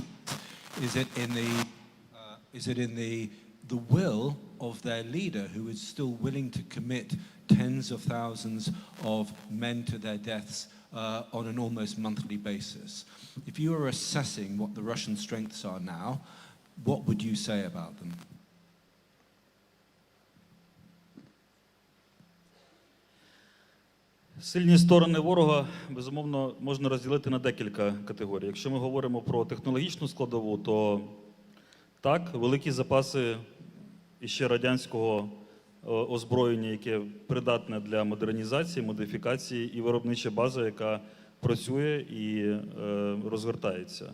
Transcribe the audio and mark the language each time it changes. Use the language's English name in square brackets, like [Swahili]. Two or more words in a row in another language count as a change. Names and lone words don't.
[English] Is it in the will of their leader, who is still willing to commit tens of thousands of men to their deaths on an almost monthly basis? If you were assessing what the Russian strengths are now, what would you say about them? [Ukrainian] Сильні сторони ворога, безумовно, можна розділити на декілька категорій. Якщо ми говоримо про технологічну складову, то так, великі запаси іще радянського озброєння, яке придатне для модернізації, модифікації, і виробнича база, яка працює і розгортається.